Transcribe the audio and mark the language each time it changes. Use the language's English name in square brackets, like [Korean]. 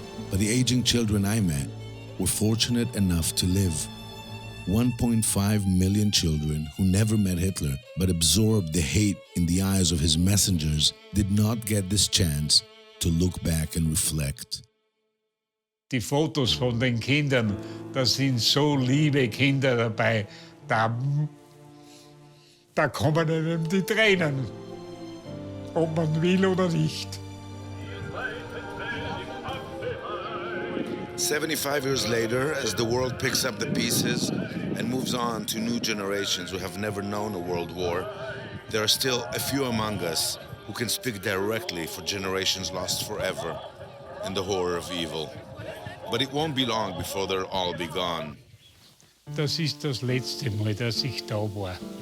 [English] But the aging children I met were fortunate enough to live. 1.5 million children who never met Hitler but absorbed the hate in the eyes of his messengers did not get this chance to look back and reflect. [German] Die Fotos von den Kindern, da sind so liebe Kinder dabei, da kommen einem die Tränen, ob man will oder nicht. [English] 75 years later, as the world picks up the pieces and moves on to new generations who have never known a world war, there are still a few among us who can speak directly for generations lost forever in the horror of evil. But it won't be long before they'll all be gone. [German] Das ist das letzte Mal, dass ich da war.